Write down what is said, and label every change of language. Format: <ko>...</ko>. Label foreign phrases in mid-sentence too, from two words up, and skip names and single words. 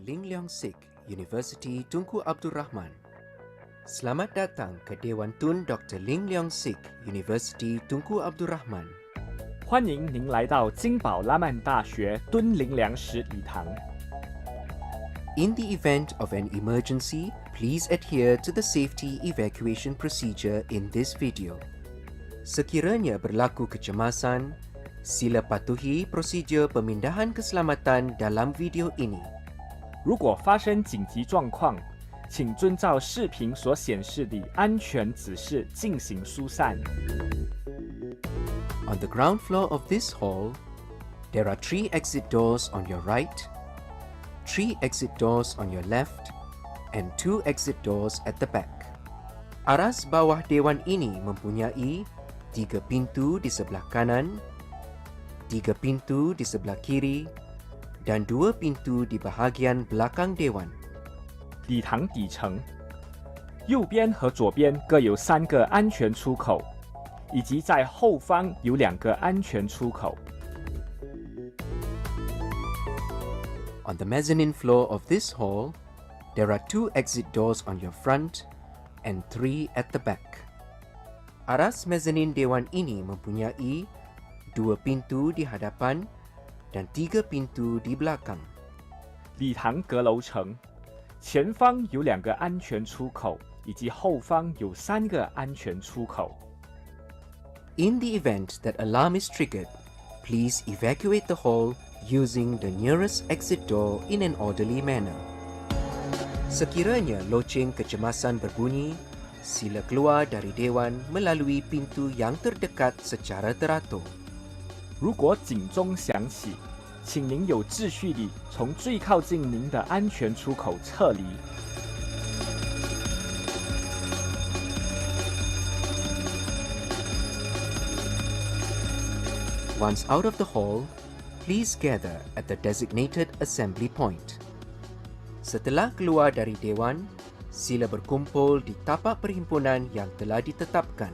<ms>Ling Leong Sik, University Tunku Abdul Rahman. Selamat datang ke Dewan Tun Dr. Ling Leong Sik, University Tunku Abdul Rahman.</ms> <zh>欢迎您来到金宝拉曼大学敦林良实礼堂。</zh> <en>In the event of an emergency, please adhere to the safety evacuation procedure in this video.</en> <ms>Sekiranya berlaku kecemasan, sila patuhi prosedur pemindahan keselamatan dalam video ini.</ms> <zh>如果发生紧急状况，请遵照视频所显示的安全指示进行疏散。</zh> <en>On the ground floor of this hall, there are 3 exit doors on your right, 3 exit doors on your left, and 2 exit doors at the back.</en> <ms>Aras bawah dewan ini mempunyai 3 pintu di sebelah kanan, 3 pintu di sebelah kiri, dan 2 pintu di bahagian belakang dewan.</ms> <zh>礼堂底层，右边和左边各有3个安全出口，以及在后方有2个安全出口。</zh> <en>On the mezzanine floor of this hall, There are 2 exit doors on your front and 3 at the back.</en> <ms>Aras mezanin dewan ini mempunyai 2 pintu di hadapan dan 3 pintu di belakang.</ms> <zh>礼堂阁楼层前方有2个安全出口，以及后方有3个安全出口。</zh> <en>In the event that alarm is triggered, please evacuate the hall using the nearest exit door in an orderly manner.</en> <ms>Sekiranya loceng kecemasan berbunyi, sila keluar dari dewan melalui pintu yang terdekat secara teratur.</ms> <zh>如果警钟响起，请您有秩序地从最靠近您的安全出口撤离。</zh> <en>Once out of the hall, please gather at the designated assembly point.</en> <ms>Setelah keluar dari dewan, sila berkumpul di tapak perhimpunan yang telah ditetapkan.</ms>